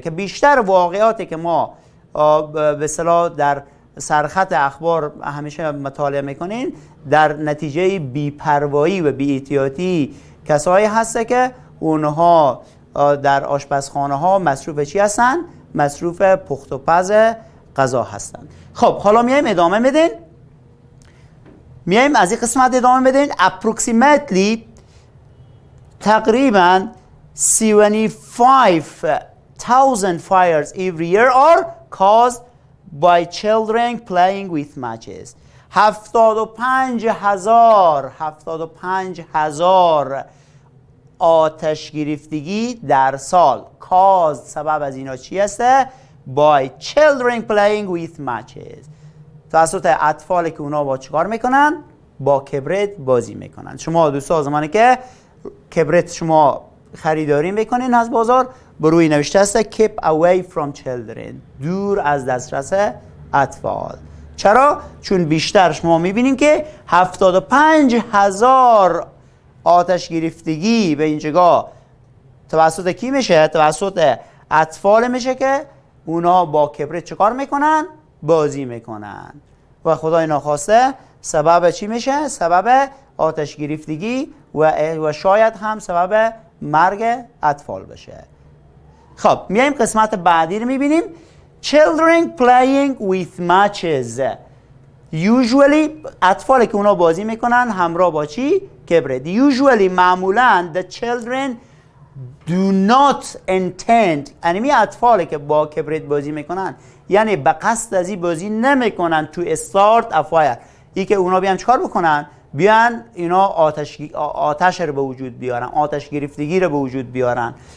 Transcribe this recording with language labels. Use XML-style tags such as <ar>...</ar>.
<fa>که بیشتر واقعاتی که ما به اصطلاح در سرخط اخبار همیشه مطالعه میکنین در نتیجه بی‌پروایی و بی‌احتیاطی کسایی هسته که اونها در آشپزخانه ها مصروف چی هستن؟ مصروف پخت و پز غذا هستن. خب حالا میایم ادامه میدین، میایم از این قسمت ادامه میدین.</fa> <en>approximately</en> <fa>تقریبا</fa> <en>75,000 fires every year are caused by children playing with matches.</en> <fa>75,000 آتش گرفتگی در سال cause سبب از اینا چی هسته؟</fa> <en>by children playing with matches.</en> <fa>توسط اطفالی که اونا با چیکار میکنن؟ با کبریت بازی میکنن. شما دوستا زمانی که کبریت شما خریداری میکنین از بازار، بروی نوشته است</fa> <en>keep away from children،</en> <fa>دور از دسترس اطفال. چرا؟ چون بیشتر شما میبینین که 75,000 آتش گرفتگی به اینجا توسط کی میشه؟ توسط اطفال میشه که اونا با کبریت چکار میکنن؟ بازی میکنن و خدای ناخواسته سبب چی میشه؟ سبب آتش گرفتگی و شاید هم سبب مرگ اطفال بشه. خب میایم قسمت بعدی رو میبینیم.</fa> <en>Children playing with matches.</en> <fa>Usually اطفالی که اونا بازی میکنن همراه با چی؟ کبریت. Usually معمولا</fa> <en>the children do not intend،</en> <fa>یعنی اطفالی که با کبریت بازی میکنن یعنی به قصد از این بازی نمیکنن</fa> <en>to start a fire،</en> <fa>ای که اونا بیان چکار بکنن؟ بیان اینا آتش رو به وجود بیارن، آتش گرفتگی رو به وجود بیارن.</fa>